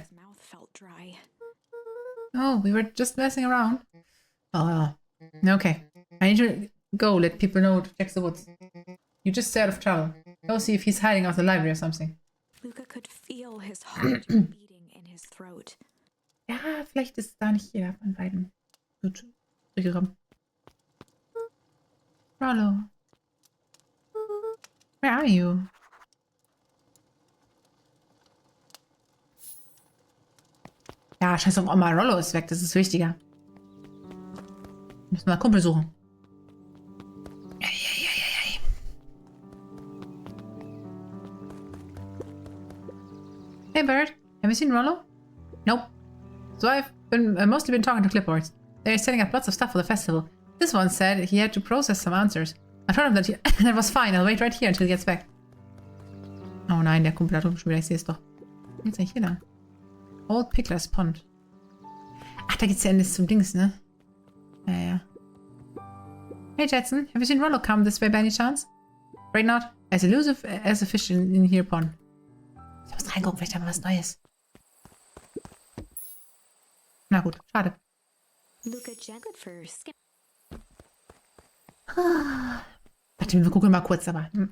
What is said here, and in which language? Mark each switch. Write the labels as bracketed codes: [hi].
[en] His mouth felt dry. Oh, we were just messing around. Oh, okay. I need to go let people know to check the woods. You just stay out of trouble. Go see if he's hiding out the library or something. Luca could feel his heart beating in his throat. [de] Ja, vielleicht ist da nicht jeder von beiden gut durchgekommen. [en] Rollo. Where are you? [de] Ja, scheiß auf Oma, Rollo ist weg, das ist wichtiger. Müssen wir einen Kumpel suchen. [en] Hey Bird, have you seen Rollo? Nope. So I've mostly been talking to clipboards. They're setting up lots of stuff for the festival. This one said he had to process some answers. I told him that that was fine. I'll wait right here until he gets back. [de] Oh nein, der Kumpel hat schon wieder, ich sehe es doch. Jetzt eigentlich hier lang. Old Pickler's Pond. Ach, da geht's ja endlich zum Dings, ne? Ja. [en] Hey Jetson, have you seen Rollo come this way by any chance? Right not? As elusive as a fish in here pond. [de] Ich muss reingucken, vielleicht haben wir was Neues. Na gut, schade. [en] Luca good for skin. [de] Warte, wir gucken mal kurz, aber.